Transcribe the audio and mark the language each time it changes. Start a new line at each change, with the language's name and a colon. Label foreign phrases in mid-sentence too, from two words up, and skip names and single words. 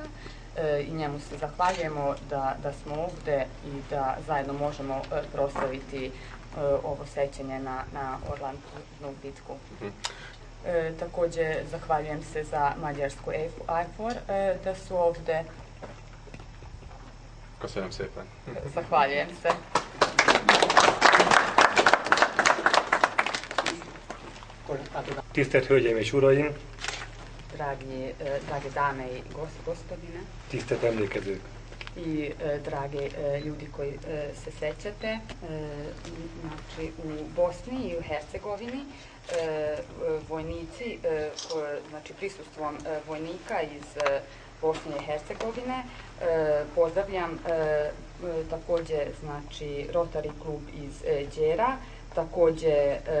Croatian: I njemu se zahvaljujemo da smo ovdje i da zajedno možemo proslaviti ovo sećanje na Orlandnu bitku. Također zahvaljujem se za mađarsku EIFOR da su ovdje.
Hungarian: Köszönöm szépen.
Croatian: Zahvaljujem se.
Hungarian: Tisztelt Hölgyeim és Uraim!
Croatian: Drage dame i gospodine.
Hungarian: Tisztelt emlékezők!
Croatian: I drage ljudi koji se sećate, znači u Bosni i u Hercegovini vojnici, znači prisustvom vojnika iz Bosne i Hercegovine pozdravljam također znači Rotary klub iz Đera, također